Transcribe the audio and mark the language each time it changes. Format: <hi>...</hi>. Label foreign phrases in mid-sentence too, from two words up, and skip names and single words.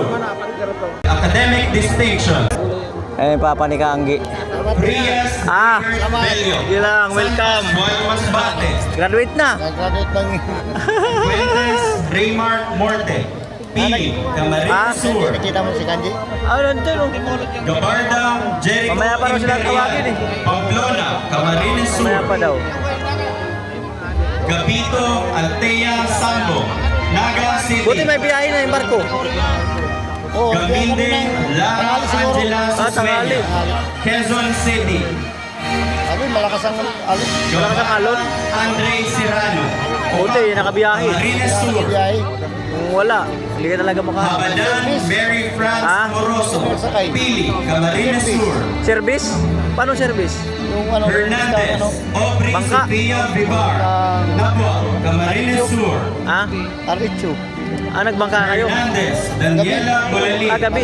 <en>Academic Distinction.</en> <tl>Ayun, Papa ni Kaanggi. Prias Belio, Yun lang, welcome. Pascual Masbate. Graduate na. Fuentes Raymar Morte, Pili, Camarines Sur. Nakita mo si Kanji? Nandun oh. Gabarda Jericho Mamaya pa raw sila tawagin eh. Pamplona, Camarines Sur. Mamaya pa daw. Gapito Altea Sambo, Naga City. Buti may biyahe na yung barko. Gambinde Lara Angela tanghali. Susmeña, Quezon City. Malakas ang alon. Andre Serrano, Buti, nakabiyahe. Camarines Sur. Kung wala, hindi ka talaga Habadan Mary France Moroso, Pili, Camarines Sur. Service? Paano service? Hernandez, Aubrey Bangka. Sophia Vivar, Napua, Camarines Sur. Aricho. Nagbangka kayo? Hernandez, Daniela Bolalin, Gabi.</tl>